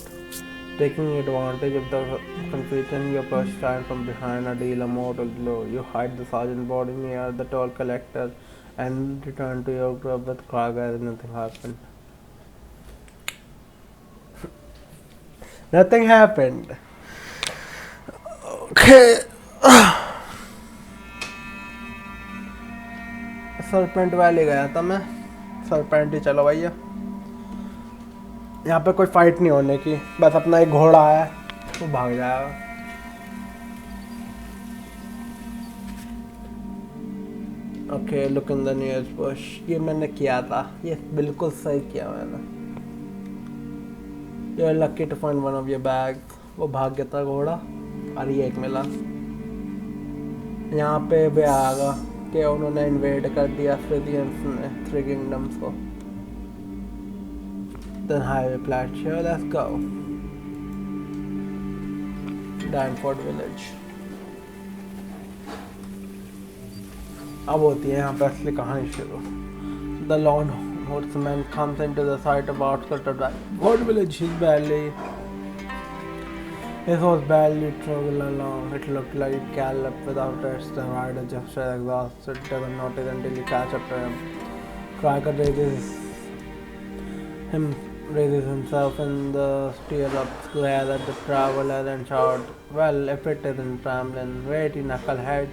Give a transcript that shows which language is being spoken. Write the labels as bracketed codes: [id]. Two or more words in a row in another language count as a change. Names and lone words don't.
[en] Taking advantage of the confusion, you approach Stein from behind and deal a mortal blow. You hide the sergeant's body near the toll collector and return to your group with Kraga as nothing happened. Nothing happened. [hi] Okay. सरपेंट वैली गया था मैं. सरपेंट ही चलो भैया. यहाँ पे कोई फाइट नहीं होने की, बस अपना एक घोड़ा है वो भाग जाएगा. [en] okay look in the nearest bush. [hi] ये मैंने किया था, ये बिल्कुल सही किया मैंने. [en] you are lucky to find one of your bags. [hi] वो भाग गया था घोड़ा और ये एक मिला. यहाँ पे भी आएगा कि उन्होंने इन्वेड कर दिया फ्रिजियंस ने 3 किंगडम्स को. [en] Then highway plateau, let's go. Danford village. [hi] अब होती है यहाँ पे असली कहानी शुरू. [en] The lone horseman comes into the sight of outskirts of Danford village. His horse barely struggled along. It looked like it galloped without rest. The rider, just as exhausted, doesn't notice until you catch up to him. Striker raises himself in the stirrups, glares at the traveler and shouts, "Well, if it isn't Ramlin, wait, you knucklehead.